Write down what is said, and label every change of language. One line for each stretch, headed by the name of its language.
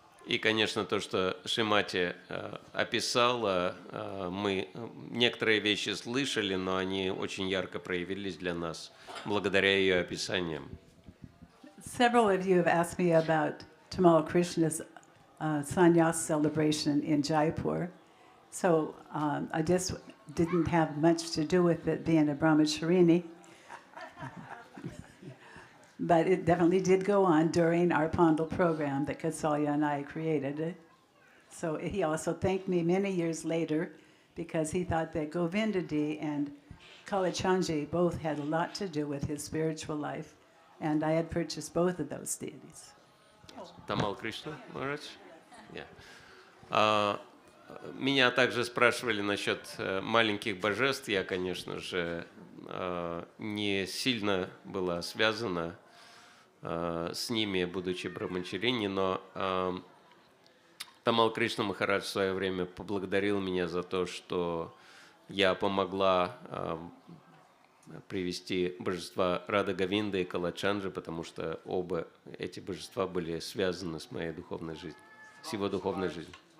Russian: И, конечно, то, что Шримати описала, мы некоторые вещи слышали, но они очень ярко проявились для нас благодаря ее описаниям.
English: Several of you have asked me about Tamal Krishna's sannyas celebration in Jaipur. So I just didn't have much to do with it being a brahmacharini. But it definitely did go on during our Pandal program that Kasalya and I created. So he also thanked me many years later because he thought that Govindadi and Kalachandji both had a lot to do with his spiritual life. And I had purchased both of those deities.
Russian: Тамал Кришна, Марадж? Меня также спрашивали насчет маленьких божеств. Я, конечно же, не сильно была связана с ними, будучи брахмачарини, но Тамал Кришна Махарадж в свое время поблагодарил меня за то, что я помогла привести божества Рада Говинда и Калачанджи, потому что оба эти божества были связаны с моей духовной жизнью, с его духовной жизнью.